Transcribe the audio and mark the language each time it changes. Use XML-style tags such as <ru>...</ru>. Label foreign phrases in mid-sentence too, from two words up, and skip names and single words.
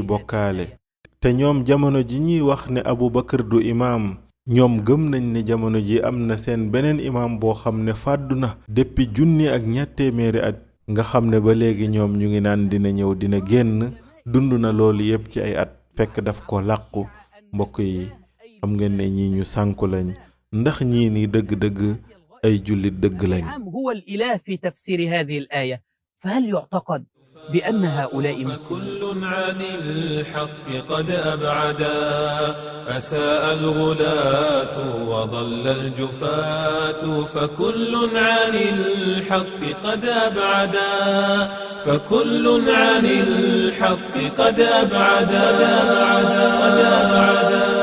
<wo>bokkaale te ñoom jamono ji ñuy wax ne Abu Bakar du imaam ñoom gëm nañ ne jamono ji am na seen beneen imaam boo xam ne fàddu na depuis junni ak ñatt téeméeri at nga xam ne ba léegi ñoom ñu ngi naan dina ñëw dina génn dund na loolu yépp ci ay at fekk daf ko làqu mbokk yi xam ngeen ne ñii ñu sànku lañ ndax ñii ni dëgg-dëgg ay jullit dëgg lañ</wo> <ar>هو الإله في تفسير هذه الآية فهل يعتقد بأن هؤلاء مسلمون. فكل عن الحق قد أبعدا، أساء الغلاة وضل الجفاة، فكل عن الحق قد أبعدا، فكل عن الحق قد أبعدا.</ar>